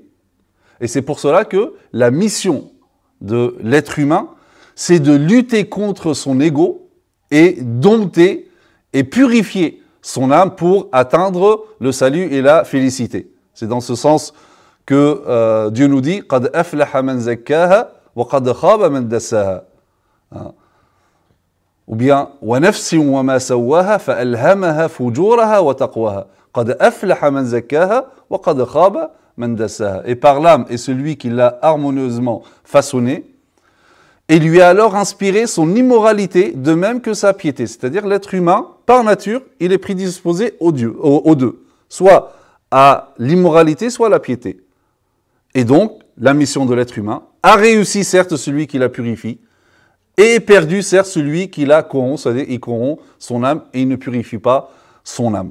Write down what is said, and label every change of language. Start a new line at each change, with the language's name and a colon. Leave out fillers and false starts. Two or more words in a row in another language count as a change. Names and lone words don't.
French: Et c'est pour cela que la mission de l'être humain, c'est de lutter contre son ego et dompter et purifier son âme pour atteindre le salut et la félicité. C'est dans ce sens que Dieu nous dit «
Arabic: قد أفلح من زكاها وقد خاب من دساها
French: » ou bien «
Arabic: ونفس وما سواها فألهمها فجورها وتقواها » قد أفلح من زكاها وقد خاب من دساها.
French: Et par l'âme est celui qui l'a harmonieusement façonné et lui a alors inspiré son immoralité de même que sa piété. C'est-à-dire l'être humain, par nature, il est prédisposé aux deux, soit à l'immoralité, soit à la piété. Et donc, la mission de l'être humain a réussi, certes, celui qui la purifie, et perdu, certes, celui qui la corrompt, c'est-à-dire il corrompt son âme et il ne purifie pas son âme.